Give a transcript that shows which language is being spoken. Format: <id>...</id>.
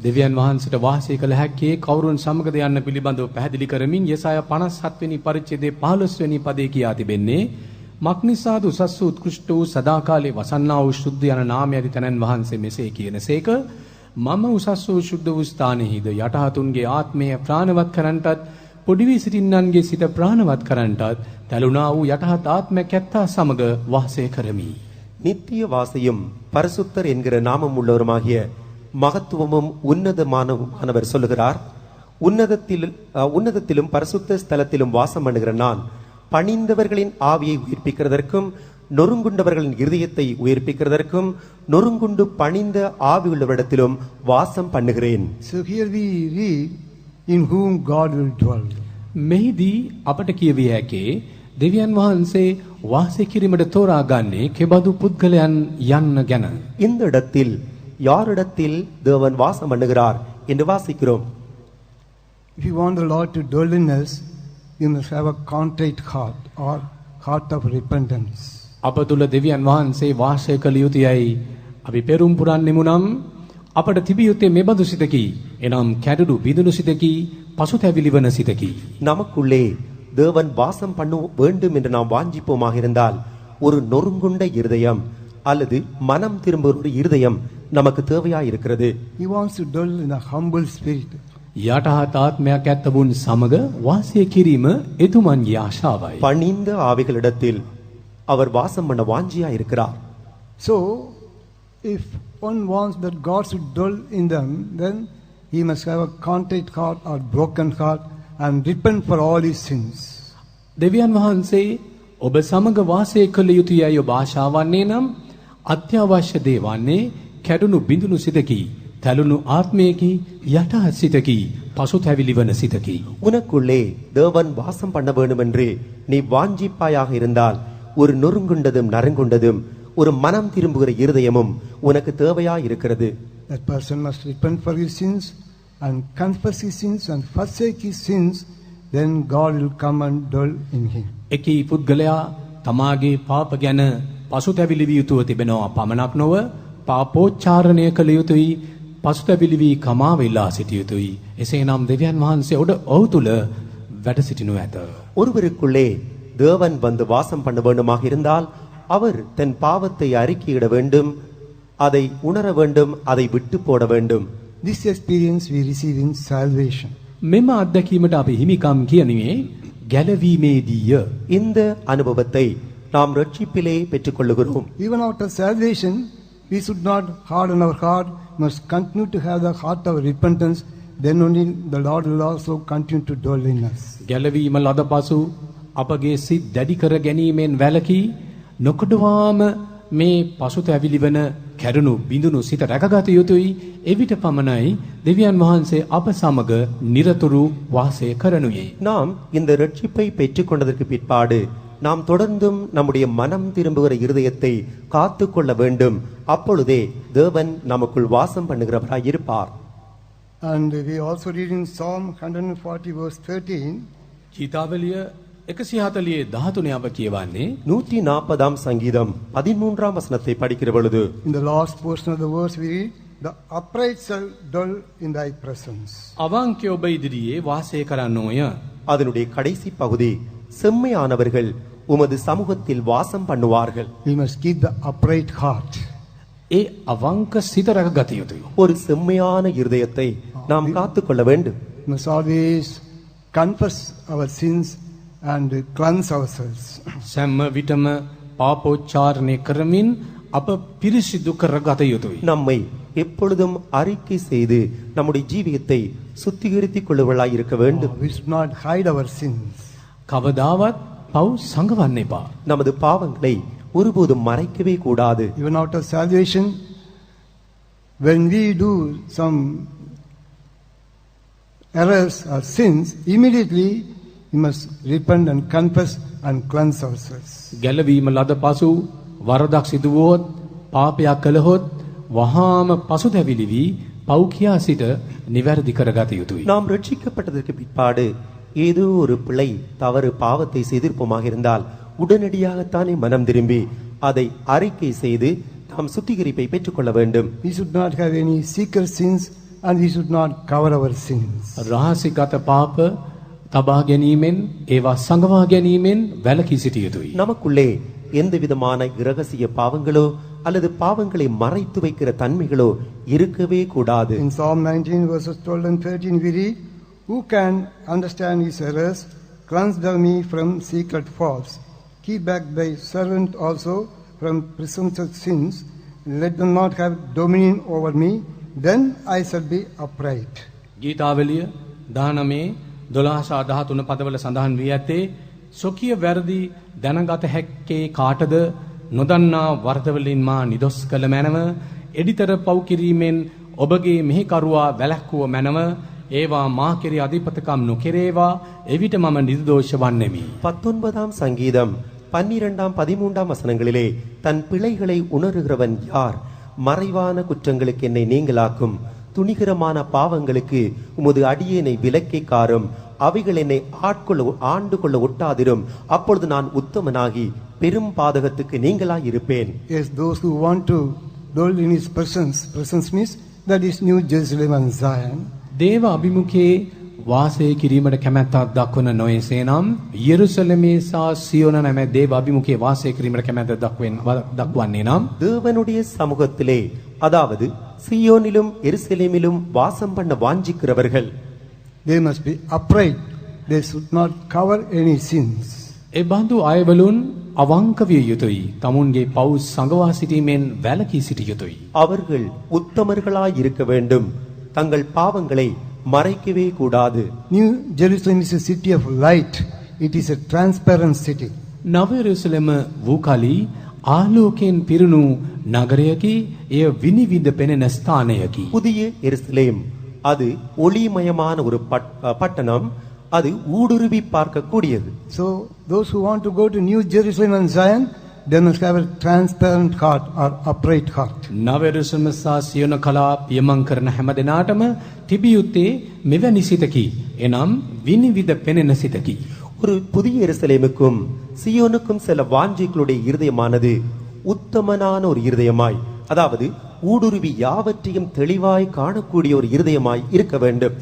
<si>දෙවියන් වහන්සේට වාසය කළ හැක්කේ කවුරුන් සමගද යන්න පිළිබඳව පැහැදිලි කරමින් යසය 57 වෙනි පරිච්ඡේදයේ 15 වෙනි පදේ කියා තිබෙන්නේ මක්නිසාද උසස් වූ උත්කෘෂ්ඨ වූ සදාකාලේ වසන්නා වූ ශුද්ධ යන නාමය ඇති තැනන් වහන්සේ මෙසේ කියනසේක මම උසස් වූ ශුද්ධ වූ ස්ථානෙහිද යටහතුන්ගේ ආත්මය ප්‍රාණවත් කරන්ටත් පොඩි වී සිටින්නන්ගේ සිත ප්‍රාණවත් කරන්ටත් තැළුණා වූ යටහත් ආත්මයක් ඇත්තා සමග වාසය කරමි.</si> <ta>நித்திய வாசையும் பரிசுத்தர் என்கிற நாமம் உள்ளவருமாகிய மகத்துவமும் உன்னதமானவர் சொல்லுகிறார், உன்னதத்திலும் பரிசுத்த ஸ்தலத்திலும் வாசம் பண்ணுகிற நான் பணிந்தவர்களின் ஆவியை உயிர்ப்பிக்கிறதற்கும் நொறுங்குண்டவர்களின் இருதயத்தை உயிர்ப்பிக்கிறதற்கும் நொறுங்குண்டு பணிந்த ஆவி உள்ளவரிடத்திலும் வாசம் பண்ணுகிறேன்.</ta> <en>So here we read, in whom God will dwell.</en> <si>මෙහිදී අපට කියවිය හැකේ දෙවියන් වහන්සේ වාසය කිරීමට තෝරාගන්නේ කෙබඳු පුද්ගලයන් යන්න ගැන.</si> <ta>இந்த இடத்தில் யாரிடத்தில் தேவன் வாசம் பண்ணுகிறார் என்று வாசிக்கிறோம்.</ta> <en>If you want the Lord to dwell in us, you must have a contrite heart or heart of repentance.</en> <si>අප තුල දෙවියන් වහන්සේ වාසය කළ යුතුයයි අපි පෙරම් පුරන්නෙමු නම් අපට තිබිය යුත්තේ මෙබඳු සිතකි. එනම් කැඩුණු බිඳුණු සිතකි, පසුතැවිලි වන සිතකි.</si> <ta>நமக்குள்ளே தேவன் வாசம் பண்ண வேண்டும் என்று நாம் வாஞ்சிப்போமாக இருந்தால் ஒரு நொறுங்குண்ட இருதயம் அல்லது மனம் திரும்ப ஒரு இருதயம் நமக்கு தேவையாய் இருக்கிறது.</ta> <en>He wants to dwell in a humble spirit.</en> <si>යටහත් ආත්මයක් ඇත්තවුන් සමග වාසය කිරීම එතුමන්ගේ ආශාවයි.</si> <ta>பணிந்த ஆவிகளிடத்தில் அவர் வாசம் பண்ண வாஞ்சியாய் இருக்கிறார்.</ta> <en>So, if one wants that God should dwell in them, then he must have a contrite heart or broken heart and repent for all his sins.</en> <si>දෙවියන් වහන්සේ ඔබ සමග වාසය කළ යුතුයයි ඔබ ආශාවන්නේ නම් අත්‍යවශ්‍ය දේ වන්නේ කැඩුණු බිඳුණු සිතකි, තැලුණු ආත්මයකි යටහත් සිතකි පසුතැවිලි වන සිතකි.</si> <ta>உனக்குள்ளே தேவன் வாசம் பண்ண வேண்டும் என்று நீ வாஞ்சிப்பாயாக இருந்தால் ஒரு நொறுங்குண்டதும் நறுங்குண்டதும் ஒரு மனம் திரும்புகிற இருதயமும் உனக்கு தேவையா இருக்கிறது.</ta> <en>That person must repent for his sins and confess his sins and forsake his sins, then God will come and dwell in him.</en> <si>එකී පුද්ගලයා තමාගේ පාප ගැන පසුතැවිලි විය යුතුව තිබෙනවා පමණක් නොව පාපෝච්චාරණය කළ යුතුයි පසුතැවිලි වී කමා වෙලා සිටිය යුතුයි. එසේනම් දෙවියන් වහන්සේ ඔහු තුල වැඩ සිටිනු ඇත.</si> <ta>ஒருவருக்குள்ளே தேவன் வந்து வாசம் பண்ண வேண்டுமாக இருந்தால் அவர் தன் பாவத்தை அறிக்கையிட வேண்டும், அதை உணர வேண்டும், அதை விட்டு போட வேண்டும்.</ta> <en>This experience we receive in salvation.</en> <si>මෙම අත්දැකීමට අපි හිමිකම් කියනුවේ ගැලවීමේදීය.</si> <ta>இந்த அனுபவத்தை நாம் ரட்சிப்பிலே பெற்றுக்கொள்ளுகிறோம்.</ta> <en>Even after salvation, we should not harden our heart, must continue to have the heart of repentance, then only the Lord will also continue to dwell in us.</en> <si>ගැලවීම ලද පසු අපගේ සිත් දැඩි කර ගැනීමෙන් වැළකී නොකඩවාම මේ පසුතැවිලි වන කැඩුණු බිඳුණු සිත රැකගත යුතුයි. එවිට පමණයි දෙවියන් වහන්සේ අප සමග නිරතුරු වාසය කරනුයේ.</si> <ta>நாம் இந்த ரட்சிப்பை பெற்றுக்கொண்டதற்கு பிற்பாடு நாம் தொடர்ந்தும் நம்முடைய மனம் திரும்புகிற இருதயத்தை காத்து கொள்ள வேண்டும். அப்பொழுதே தேவன் நமக்குள் வாசம் பண்ணுகிறவராய் இருப்பார்.</ta> <en>And we also read in Psalm 140 verse 13,</en> <si>ගීතාවලිය 140:13 අප කියවන්නේ</si> <ta>140 சங்கீதம் 13 வசனத்தை படிக்கிற பொழுது</ta> <en>in the last portion of the verse we read, the upright shall dwell in thy presence.</en> <si>අවංකය ඔබ ඉදිරියේ වාසය කරන්නෝය.</si> <ta>அதனுடைய கடைசி பகுதி செம்மையானவர்கள் உமது சமூகத்தில் வாசம் பண்ணுவார்கள்.</ta> <en>We must keep the upright heart.</en> <si>ඒ අවංක සිත රැකගත යුතුය.</si> <ta>ஒரு செம்மையான இருதயத்தை நாம் காத்துக்கொள்ள வேண்டும்.</ta> <en>We must always confess our sins and cleanse ourselves.</en> <si>සෑම විටම පාපෝච්චාරණය කරමින් අප පිරිසිදු කරගත යුතුයි.</si> <ta>நம்மை எப்பொழுதும் அறிக்கை செய்து நம்முடைய ஜீவியத்தை சுத்திகரித்துக் கொள்ளுவளாய் இருக்க வேண்டும்.</ta> <en>We should not hide our sins.</en> <si>කවදාවත් පව් සංගවන්න එපා.</si> <ta>நமது பாவங்களை ஒருபோதும் மறைக்கவே கூடாது.</ta> <en>Even after salvation, when we do some errors or sins, immediately we must repent and confess and cleanse ourselves.</en> <si>ගැලවීම ලද පසු වරදක් සිදු වුවොත් පාපයක් කළහොත් වහාම පසුතැවිලි වී පව් කියා සිට නිවැරදි කරගත යුතුයි.</si> <ta>நாம் ரட்சிக்கப்பட்டதற்கு பிற்பாடு ஏதோ ஒரு பிழை தவறு பாவத்தை செய்திருப்போமாக இருந்தால் உடனடியாகத்தானே மனம் திரும்பி அதை அறிக்கை செய்து நாம் சுத்திகரிப்பை பெற்றுக்கொள்ள வேண்டும்.</ta> <en>We should not have any secret sins and we should not cover our sins.</en> <si>රහසිගත පාප තබා ගැනීමෙන් ඒවා සංගවා ගැනීමෙන් වැළකී සිටිය යුතුයි.</si> <ta>நமக்குள்ளே எந்த விதமான இரகசிய பாவங்களோ அல்லது பாவங்களை மறைத்து வைக்கிற தன்மைகளோ இருக்கவே கூடாது.</ta> <en>In Psalm 19 verses 12 and 13 we read, who can understand his errors? Cleanse thou me from secret faults. Keep back thy servant also from presumptuous sins. Let them not have dominion over me. Then I shall be upright.</en> <si>ගීතාවලිය 19:12-13 පදවල සඳහන් වී ඇත්තේ සොකිය වැරදි දැනගත හැක්කේ කාටද නොදන්නා වරදවලින් මා නිදොස් කළ මැනව එඩිතර පව් කිරීමෙන් ඔබගේ මෙහෙකරුවා වැළැක්වුව මැනව ඒවා මා කෙරෙහි අධිපතිකම් නොකෙරේවා එවිට මම නිර්දෝෂ වන්නෙමි. 19</si> <ta>சங்கீதம் 12-13 வசனங்களிலே தன் பிழைகளை உணர்கிறவன் யார்? மறைவான குற்றங்களுக்கு என்னை நீங்களாக்கும், துணிகரமான பாவங்களுக்கு உமது அடியேனை விலக்கி காரும், அவைகள் என்னை ஆண்டு கொள்ள ஒட்டாதிரும், அப்பொழுது நான் உத்தமனாகி பெரும் பாதகத்துக்கு நீங்களாய் இருப்பேன்.</ta> <en>Yes, those who want to dwell in his presence means that is New Jerusalem and Zion.</en> <si>දේව අභිමුඛයේ වාසය කිරීමට කැමැත්තක් දක්වන නොයසේනම් යෙරුසලමේ සහ සියෝන නැමැති දේව අභිමුඛයේ වාසය කිරීමට කැමැත්ත දක්වන්නේ නම්</si> <ta>தேவனுடைய சமூகத்திலே அதாவது சியோனிலும் எருசலேமிலும் வாசம் பண்ண வாஞ்சிக்கிறவர்கள்</ta> <en>They must be upright. They should not cover any sins.</en> <si>ඒ බඳු අයවලුන් අවංක විය යුතුයි. තමුන්ගේ පව් සංගවා සිටීමෙන් වැළකී සිටිය යුතුයි.</si> <ta>அவர்கள் உத்தமர்களாய் இருக்க வேண்டும். தங்கள் பாவங்களை மறைக்கவே கூடாது.</ta> <en>New Jerusalem is a city of light. It is a transparent city.</en> <si>නව යෙරුසලම වූ කලී ආලෝකයෙන් පිරුණු නගරයකි. එය විනිවිද පෙනෙන ස්ථානයකි.</si> <ta>புதிய எருசலேம் அது ஒளிமயமான ஒரு பட்டணம். அது ஊடுருவி பார்க்கக்கூடியது.</ta> <en>So those who want to go to New Jerusalem and Zion, they must have a transparent heart or upright heart.</en> <si>නව එරුසලම සහ සියොන කලා පියමන් කරන හැම දිනාටම තිබියුත්තේ මෙවැනි සිතකි. එනම් විනිවිද පෙනෙන සිතකි.</si> <ta>ஒரு புதிய எருசலேமுக்கும் சியோனுக்கும் சில வாஞ்சைகளுடைய இருதயமானது உத்தமனான ஒரு இருதயமாய், அதாவது ஊடுருவி யாவற்றையும் தெளிவாய் காணக்கூடிய ஒரு இருதயமாய் இருக்க வேண்டும்.</ta>